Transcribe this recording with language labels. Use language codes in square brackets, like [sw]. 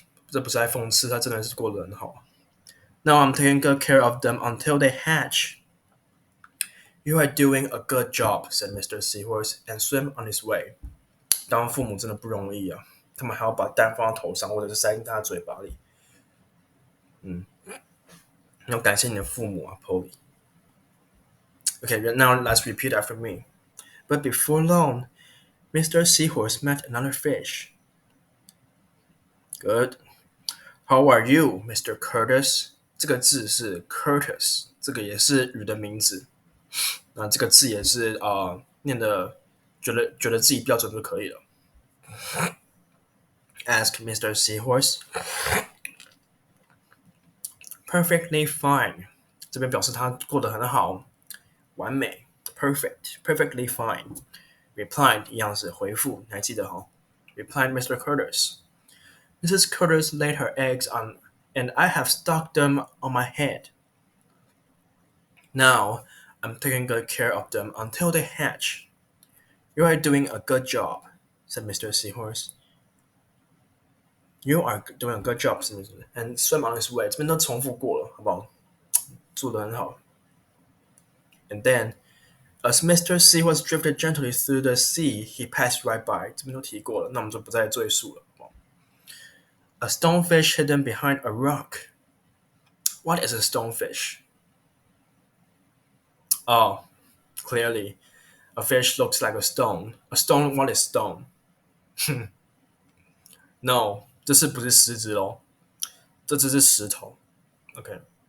[zh] 这不是在讽刺，他真的是过得很好。 [en] Now I'm taking good care of them until they hatch. You are doing a good job, said Mr. Seahorse, and swam on his way. [zh] 当父母真的不容易啊，他们还要把蛋放到头上，或者是塞进他的嘴巴里。要感谢你的父母啊 ，Polly。 [en] Okay, now let's repeat after me. But before long, Mr. Seahorse met another fish. Good. How are you, Mr. Curtis? [zh] 这个字是 Curtis，这个也是鱼的名字。那这个字也是念的觉得自己标准就可以了。 [en] Asked Mr. Seahorse. Perfectly fine. [zh] 这边表示他过得很好，完美 ， [en] perfect, perfectly fine. Replied [zh] 一样是回复，你还记得哈？ [en] Replied Mr. Curtis. Mrs. Curtis laid her eggs on, and I have stuck them on my head. Now I'm taking good care of them until they hatch. You are doing a good job, said Mr. Seahorse. You are doing a good job, said Mr. And swam on his way. [zh] 这边都重复过了，好不好？做得很好。 [en] And then, as Mr. Seahorse drifted gently through the sea, he passed right by. [zh] 这边都提过了，那我们就不再赘述了。 [en] A stonefish hidden behind a rock. What is a stonefish? Oh, clearly, a fish looks like a stone. A stone, what is stone? No, [zh] 这是不是石子咯？这只是石头。 [en] Okay.